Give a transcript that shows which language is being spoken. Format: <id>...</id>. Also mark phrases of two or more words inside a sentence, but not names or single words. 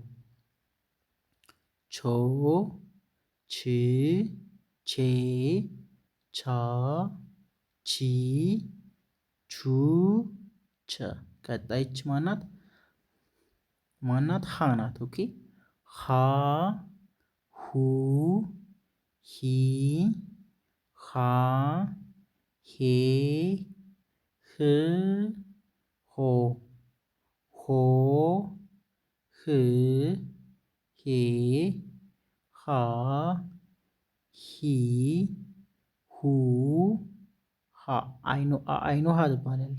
<am>ቾ ች ቼ ቻ ቺ ቹ ቸ ቀጣይች ማናት? ማናት? ሀ ናት። ኦኬ ሀ ሁ ሂ ሃ ሄ ህ ሆ ሆ ህ ሄ ሃ ሂ ሁ ሃ አይኖ ሃ ትባላለች።</am>